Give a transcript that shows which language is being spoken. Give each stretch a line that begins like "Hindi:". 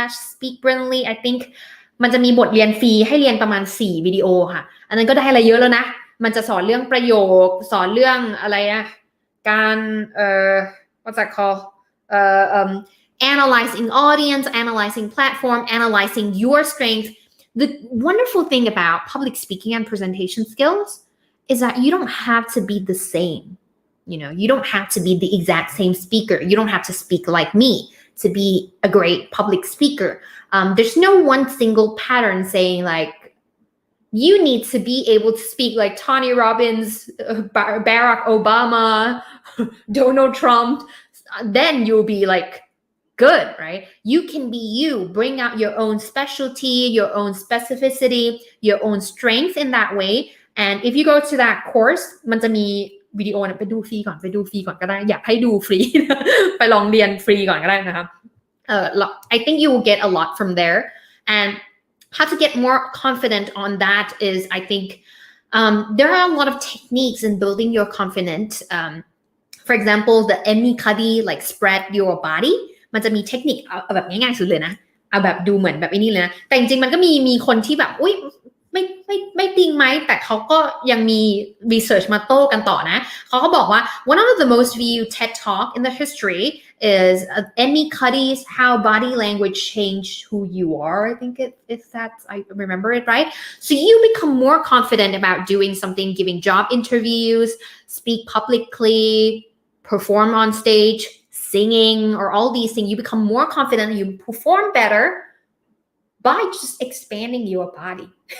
Thai: /speakbrilliantly
English: I think
Thai: มันจะมีบทเรียนฟรีให้เรียนประมาณ4วิดีโอค่ะอันนั้นก็ได้อะไรเยอะแล้วนะมันจะสอนเรื่องประโยคสอนเรื่องอะไรการ
English: what's that called analyzing audience, analyzing platform, analyzing your strength. The wonderful thing about public speaking and presentation skills is that you don't have to be the same. You don't have to be the exact same speaker. You don't have to speak like me to be a great public speaker. There's no one single pattern saying like, you need to be able to speak like Tony Robbins, Barack Obama, Donald Trump. Then you'll be like good, right? You can be you. Bring out your own specialty, your own specificity, your own strength in that way. And if you go to that course,
Thai: มันจะมีวิดีโอไปดูฟรีก่อนก็ได้อยากให้ดูฟรี ไปลองเรียนฟรีก่อนก็ได้นะครับ
English: I think you will get a lot from there. And how to get more confident on that is, I think, there are a lot of techniques in building your confidence. For example, the Emikadi, like spread your body.
Thai: มันจะมีเทคนิคเอาแบบง่ายๆสุดเลยนะเอาแบบดูเหมือนแบบนี้เลยนะแต่จริงๆมันก็มีคนที่แบบอุ๊ยไม่จริงไหมแต่เขาก็ยังมี research มาโต้กันต่อนะเขาก็บอกว่า
English: one of the most viewed TED Talk in the history is Emmy Cuddy's How Body Language Changed Who You Are. I think if that's I remember it right. So you become more confident about doing something, giving job interviews, speak publicly, perform on stage, singing, or all these things. You become more confident. You perform better by just expanding your body.